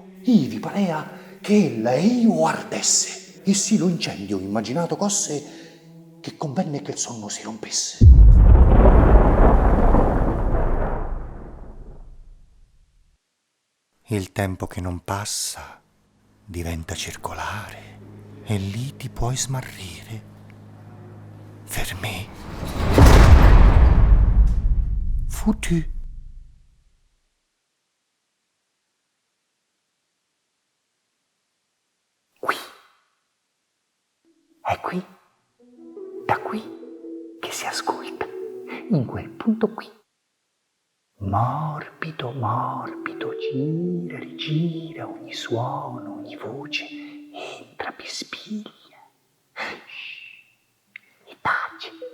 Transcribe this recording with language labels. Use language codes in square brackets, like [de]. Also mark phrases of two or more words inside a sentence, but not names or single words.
[it] Ivi parea che ella e io ardesse, e sì lo incendio immaginato cosse, che convenne che il sonno si rompesse. Il tempo che non passa diventa circolare e lì ti puoi smarrire. [fr] Fermé. Foutu. [it] Qui. È qui. Da qui che si ascolta. In quel punto qui. Morbido, morbido, gira, rigira, ogni suono, ogni voce, entra, bispiglia, e tace.